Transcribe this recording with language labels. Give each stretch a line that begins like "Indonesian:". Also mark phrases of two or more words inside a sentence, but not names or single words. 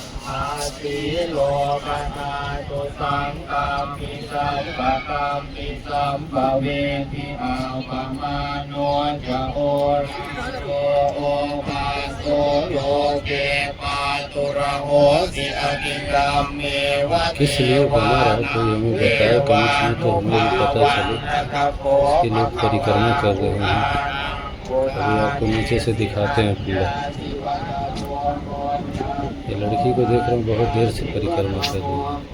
Pali: อาติโลกนาตุสังฆามิสัมปะกัมมิสัมปะเวทิอาปะมาโนจะโอโรโอภาโสโลเกปาตุระโหติอติรัมเมวะ
Hindi: किस लिए बना रहा है कोई हमें बताए कमेंट्स में तो हमें भी पता चले। इसके लोग परिक्रमा कर रहे हैं। अभी आपको नीचे से दिखाते हैं पूरा। ये लड़की को देख रहे हैं, बहुत देर से परिक्रमा कर रही है।